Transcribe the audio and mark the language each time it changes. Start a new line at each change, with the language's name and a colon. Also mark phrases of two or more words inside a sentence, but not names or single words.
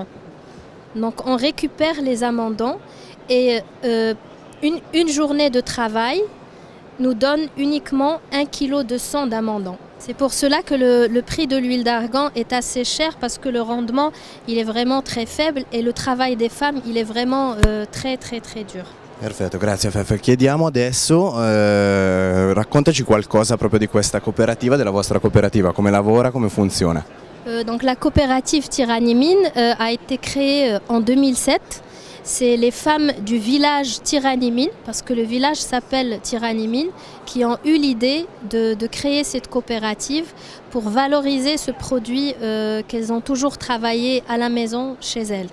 French: Donc on récupère les amandants et une journée de travail nous donne uniquement 1 kg de sang d'amandant. C'est pour cela que le prix de l'huile d'argan est assez cher parce que le rendement il est vraiment très faible et le travail des femmes il est vraiment très très très dur.
Italian: Perfetto, grazie Afef. Chiediamo adesso, raccontaci qualcosa proprio di questa cooperativa, della vostra cooperativa, come lavora, come funziona.
French: Donc la coopérative Tirani-Min a été créée en 2007. C'est les femmes du village Tirani-Min, parce que le village s'appelle Tirani-Min, qui ont eu l'idée de créer cette coopérative pour valoriser ce produit qu'elles ont toujours travaillé à la maison chez elles.